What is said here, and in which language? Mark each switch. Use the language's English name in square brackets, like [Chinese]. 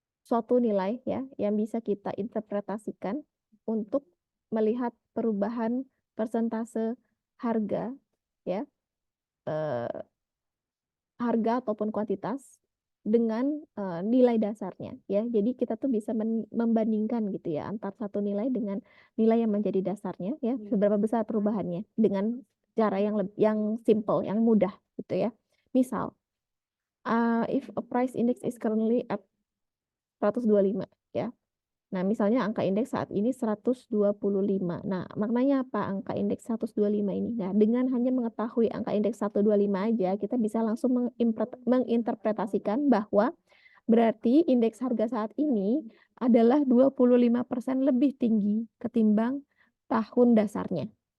[Indonesian] suatu nilai ya yang bisa kita interpretasikan untuk melihat perubahan persentase harga ya, harga ataupun kuantitas dengan nilai dasarnya ya. Jadi kita tuh bisa membandingkan gitu ya antar satu nilai dengan nilai yang menjadi dasarnya ya, seberapa besar perubahannya dengan cara yang simple, yang mudah gitu ya. [English] Misal if a price index is currently at 125 ya. [Indonesian] Nah, misalnya angka indeks saat ini 125. Nah, maknanya apa angka indeks 125 ini? Nah, dengan hanya mengetahui angka indeks 125 aja, kita bisa langsung menginterpretasikan bahwa berarti indeks harga saat ini adalah 25% lebih tinggi ketimbang tahun dasarnya.